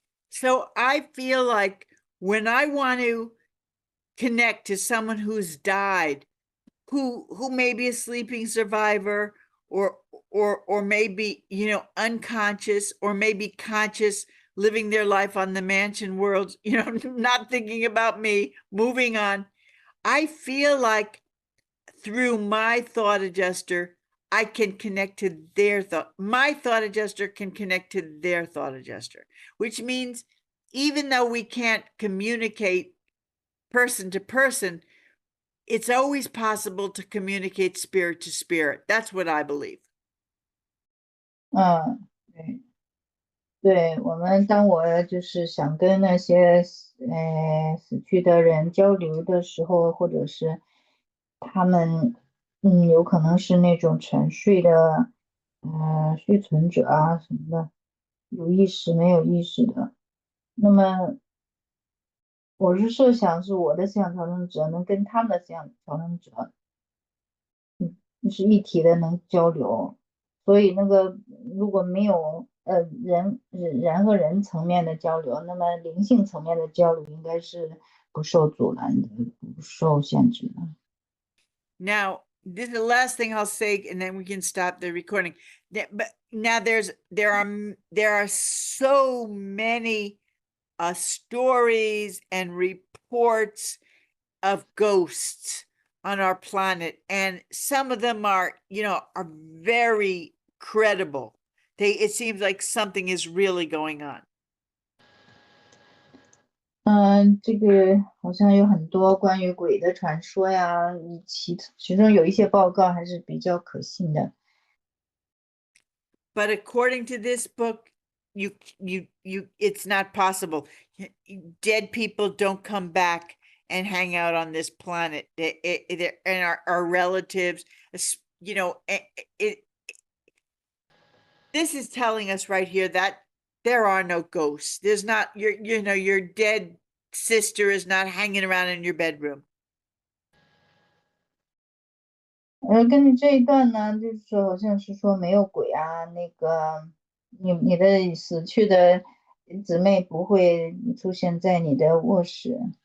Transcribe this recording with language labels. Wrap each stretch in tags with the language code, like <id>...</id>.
<en>So I feel like when I want to connect to someone who's died, who may be a sleeping survivor or maybe unconscious or maybe conscious, living their life on the mansion world, not thinking about me, moving on, I feel like through my thought adjuster I can connect to their thought. My thought adjuster can connect to their thought adjuster, which means even though we can't communicate person to person, it's always possible to communicate spirit to spirit. That's what I believe.</en> <zh>对，当我就是想跟那些死去的人交流的时候，或者是他们有可能是那种沉睡的续存者啊什么的，有意识没有意识的，那么我是设想是我的思想调整者能跟他们的思想调整者是一体的能交流，所以如果没有人和人层面的交流，那么灵性层面的交流应该是不受阻拦的，不受限制的。</zh> <en>Now, this is the last thing I'll say, and then we can stop the recording. But now there are so many stories and reports of ghosts on our planet, and some of them are very credible. it seems like something is really going on.</en> <zh>这个好像有很多关于鬼的传说呀，其中有一些报告还是比较可信的。</zh> <en>But according to this book, it's not possible. Dead people don't come back and hang out on this planet. And our relatives, you know, this is telling us right here that there are no ghosts. There's not, your dead sister is not hanging around in your bedroom.</en> <zh>根据这一段呢，就是说好像是说没有鬼啊，那个你的死去的姊妹不会出现在你的卧室。</zh>